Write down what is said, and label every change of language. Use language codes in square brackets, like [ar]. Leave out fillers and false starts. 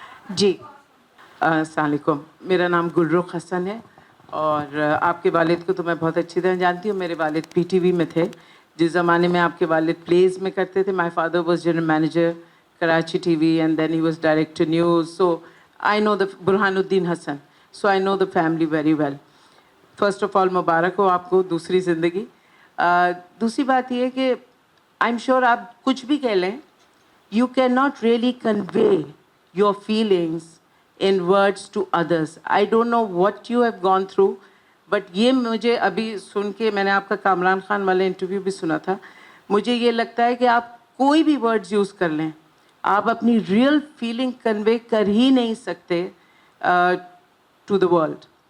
[ur] جی السلام علیکم, میرا نام گلرخ حسن ہے اور آپ کے والد کو تو میں بہت اچھی طرح جانتی ہوں. میرے والد پی ٹی وی میں تھے جس زمانے میں آپ کے والد پلیز میں کرتے تھے. [en] My father was general manager Karachi T V and then he was director news. So I know the Burhan Uddin Hasan, so I know the family very well. First of all [ur] مبارک ہو آپ کو دوسری زندگی. دوسری بات یہ ہے کہ [en] I am sure [ur] آپ کچھ بھی کہہ لیں, [en] You can not really convey your feelings in words to others. I don't know what you have gone through, but [ur] یہ مجھے ابھی سن کے, میں نے آپ کا کامران خان والا انٹرویو بھی سنا تھا, مجھے یہ لگتا ہے کہ آپ کوئی بھی ورڈز یوز کر لیں, آپ اپنی ریئل فیلنگ کنوے کر ہی نہیں سکتے [en] To the world.